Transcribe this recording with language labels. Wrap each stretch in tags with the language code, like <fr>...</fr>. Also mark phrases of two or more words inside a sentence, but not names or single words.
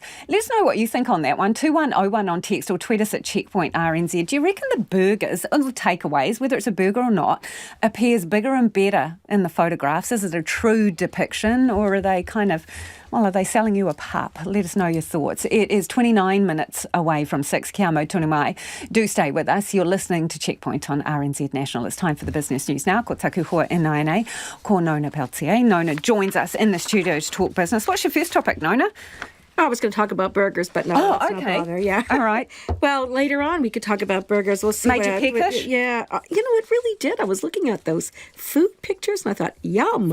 <en>Let us know what you think on that one. 2101 on text or tweet us at Checkpoint RNZ. Do you reckon the burgers, or the takeaways, whether it's a burger or not, appears bigger and better in the photographs? Is it a true depiction, or are they are they selling you a pup? Let us know your thoughts. It is 29 minutes away from 6.</en> <mi>Kia mau tonu mai.</mi> <en>Do stay with us. You're listening to Checkpoint on RNZ National. It's time for the business news now.</en> <mi>Ko taku hoa NINA. Ko Nona Peltier.</mi> <en>Nona joins us in the studio to talk business. What's your first topic, Nona? I was going to talk about burgers, but no, let's not bother. Yeah. All right. Well, later on we could talk about burgers. We'll see. Made you peckish? Yeah. It really did. I was looking at those food pictures and I thought, yum.</en>